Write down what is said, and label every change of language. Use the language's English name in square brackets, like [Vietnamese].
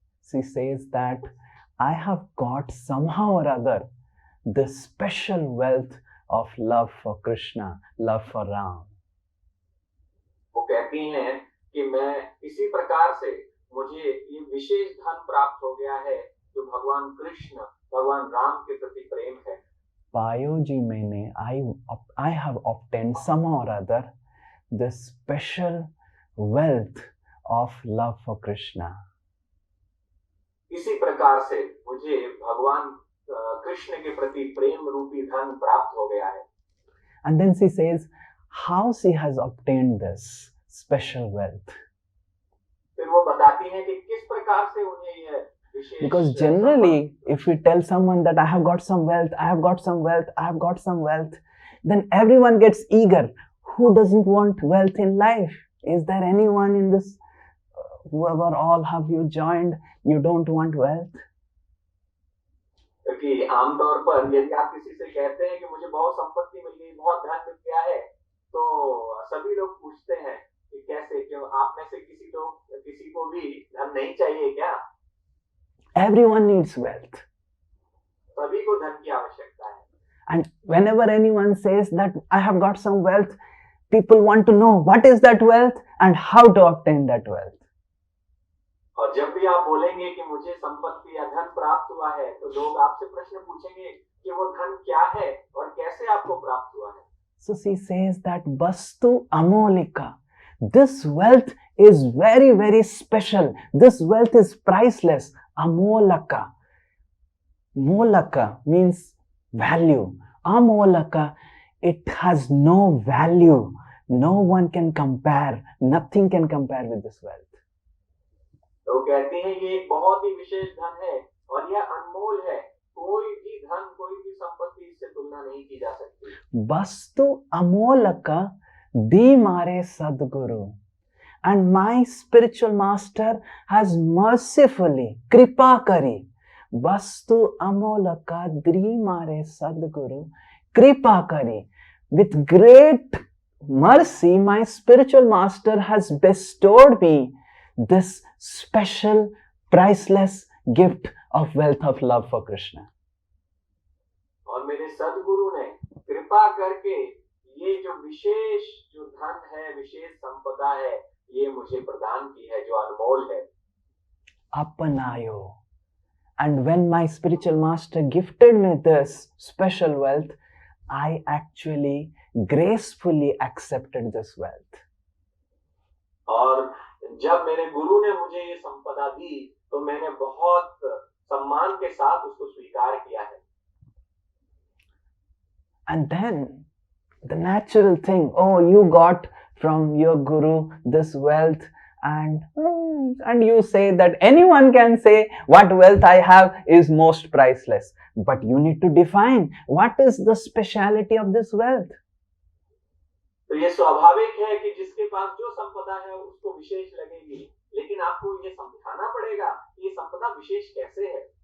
[English] She says that I have got somehow or other the special wealth of love for Krishna, love for Ram. [Hindi] वो कहती हैं कि मैं इसी प्रकार से मुझे ये विशेष धन प्राप्त हो गया है जो भगवान कृष्ण, भगवान राम के प्रति प्रेम है। पायो जी मैंने [English] I have obtained somehow or other the special wealth of love for Krishna. [Hindi] इसी प्रकार से मुझे भगवान कृष्ण के प्रति प्रेम रूपी धन प्राप्त हो गया है। [English] And then she says how she has obtained this special wealth. [Hindi] फिर वो बताती हैं कि किस प्रकार से उन्हें यह विशेष, [English] because generally if we tell someone that I have got some wealth, I have got some wealth, I have got some wealth, then everyone gets eager. Who doesn't want wealth in life? Is there anyone in this, whoever all have you joined, you don't want wealth? [Hindi] क्योंकि आमतौर पर यदि आप किसी से कहते हैं कि मुझे बहुत संपत्ति मिल गई, बहुत धन मिल गया है, तो सभी लोग पूछते हैं कि कैसे, क्यों आप में से किसी को भी धन नहीं चाहिए क्या? [English] Everyone needs wealth. [Hindi] सभी को धन की आवश्यकता है। [English] And whenever anyone says that I have got some wealth, people want to know what is that wealth and how to obtain that wealth. [Hindi] और जब भी आप बोलेंगे कि मुझे संपत्ति या धन प्राप्त हुआ है, तो लोग आपसे प्रश्न पूछेंगे कि वो धन क्या है और कैसे आपको प्राप्त हुआ है। [English] So she says that Vastu Amolika, this wealth is very, very special. This wealth is priceless. Amolaka. Molaka means value. Amolaka, it has no value. No one can compare. Nothing can compare with this wealth. [Hindi] तो कहते हैं ये एक बहुत ही विशेष धन है और यह अनमोल है। कोई भी धन, कोई भी संपत्ति इससे तुलना नहीं की जा सकती। Vastu Amolaka di mare Sadguru. [English] And my spiritual master has mercifully, [Hindi] kripa kari, Vastu Amolaka di mare Sadguru, kripa kari. [English] With great mercy, my spiritual master has bestowed me this special, priceless gift of wealth of love for Krishna. [Hindi] और मेरे सद्गुरु ने कृपा करके ये जो विशेष जो धन है, विशेष संपदा है, ये मुझे प्रदान की है, जो अनमोल है। Apanayo. [English] And when my spiritual master gifted me this special wealth, I actually gracefully accepted this wealth. [Hindi] और जब मेरे गुरु ने मुझे ये संपदा दी, तो मैंने बहुत सम्मान के साथ उसको स्वीकार किया है। [English] And then the natural thing, oh, you got from your guru this wealth, and you say that anyone can say what wealth I have is most priceless, but you need to define what is the speciality of this wealth. [Hindi] तो ये स्वाभाविक है कि जिसके पास जो संपदा है उसको विशेष लगेगी, लेकिन आपको ये समझाना पड़ेगा ये संपदा विशेष कैसे है।